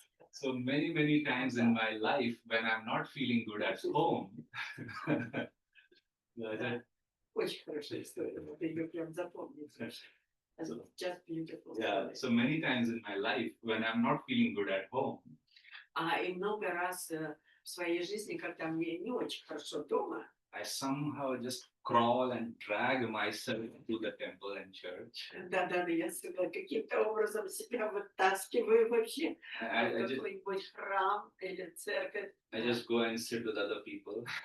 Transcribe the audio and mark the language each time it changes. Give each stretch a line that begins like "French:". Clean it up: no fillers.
English: So many times in my life, when I'm not feeling good at home,
Russian: Очень хорошая история. Ты ее прям запомнил.
English: Just beautiful. yeah, so many times in my life, when I'm not feeling good at home,
Russian: И много раз в своей жизни, когда мне не очень хорошо дома,
English: I somehow just crawl and drag myself to the temple and church.
Russian: да, я всегда каким-то образом себя вытаскиваю вообще в
English: I
Russian: какой-нибудь храм или церковь.
English: just go and sit with other people.